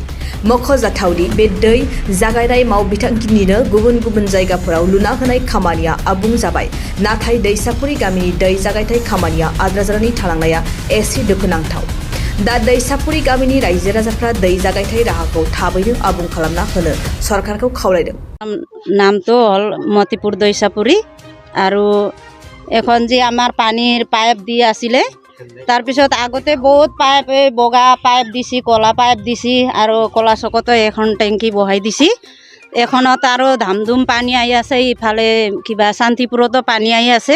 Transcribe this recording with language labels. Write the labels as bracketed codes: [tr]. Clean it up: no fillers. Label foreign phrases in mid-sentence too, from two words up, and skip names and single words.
[brx] मख'जाथावदि बे दै जागायनाय मावबिथांखिनिनो गुबुन गुबुन जायगाफोराव लुना होनाय खामानिया आबुं जाबाय। नाथाय दैसाफुरि गामिनि दै जागायथाय खामानिया आद्रा जानानै थालांनाया एसे दुखुनांथाव। दा दैसाफुरि गामिनि रायजो राजाफ्रा दै जागायथाय राहाखौ थाबैनो आबुं खालामना होनो सरकारखौ खावलायदों। [as] नामটো हल मतिपुर दैसापुरी আৰু এখন যে আমাৰ পানীৰ পাইপ দি আছিলে তাৰপিছত আগতে বহুত পাইপ বগা পাইপ দিছি কলা পাইপ দিছি আৰু কলা চকতো এখন টেংকি বহাই দিছি। এখনত আৰু ধামধুম পানী আহি আছে, ইফালে কিবা শান্তিপুৰতো পানী আহি আছে।